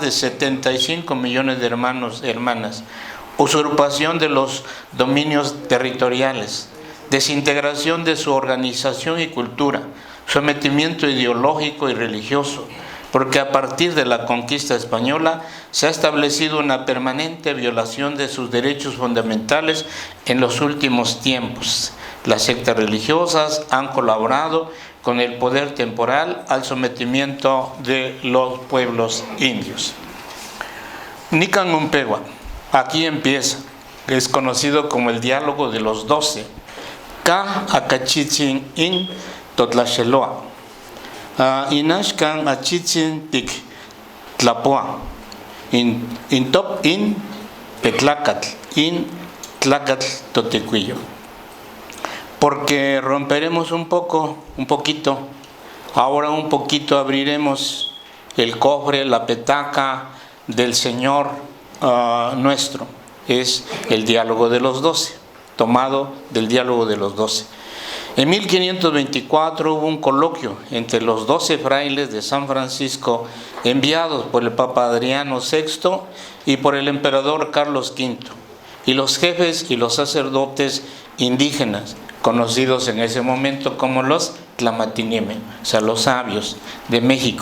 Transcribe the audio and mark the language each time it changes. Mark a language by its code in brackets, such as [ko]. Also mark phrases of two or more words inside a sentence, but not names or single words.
[es] de 75 millones de hermanos y hermanas, usurpación de los dominios territoriales, desintegración de su organización y cultura, sometimiento ideológico y religioso, porque a partir de la conquista española se ha establecido una permanente violación de sus derechos fundamentales en los últimos tiempos. Las sectas religiosas han colaborado con el poder temporal al sometimiento de los pueblos indios. [nah] Nican Umpegua, [es] aquí empieza, es conocido como el diálogo de los 12. [nah] Ka akachichin in totlasheloa. Inashkan achichin tik tlapoa. In top in petlacatl, in tlacatl totecuillo. [es] Porque romperemos un poquito, ahora un poquito abriremos el cofre, la petaca del Señor nuestro. Es el diálogo de los 12. Tomado del diálogo de los 12. En 1524 hubo un coloquio entre los 12 frailes de San Francisco enviados por el Papa Adriano VI y por el emperador Carlos V, y los jefes y los sacerdotes indígenas, conocidos en ese momento como los Tlamatinime, o sea, los sabios de México.